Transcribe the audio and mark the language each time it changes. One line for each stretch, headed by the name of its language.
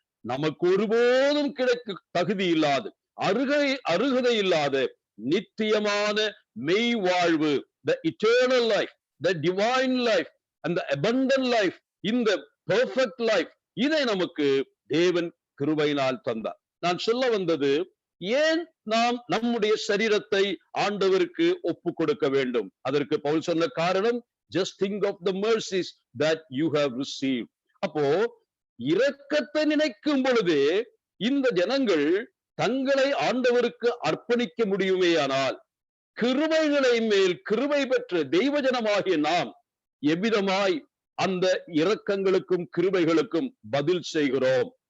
Tamil: நமக்கு ஒருபோதும் கிடைக்க தகுதி இல்லாது, அருகதை இல்லாத நித்தியமான மெய் வாழ்வு,
English: the eternal life, the divine life and the abundant life,
Tamil: இந்த perfect life, இதை நமக்கு தேவன் கிருபையினால் தந்தார். நான் சொல்ல வந்தது, ஏன் நாம் நம்முடைய சரீரத்தை ஆண்டவருக்கு ஒப்பு கொடுக்க வேண்டும்? அதற்கு பவுல் சொன்ன காரணம்,
English: just think of the mercies that you have received.
Tamil: அப்போ இரக்கத்தை நினைக்கும் பொழுதே இந்த ஜனங்கள் தங்களை ஆண்டவருக்கு அர்ப்பணிக்க முடியுமேயானால், கிருபைகளை மேல் கிருபை பெற்ற தெய்வ ஜனமாகிய நாம் எவ்விதமாய் அந்த இரக்கங்களுக்கும் கிருபைகளுக்கும் பதில் செய்கிறோம்?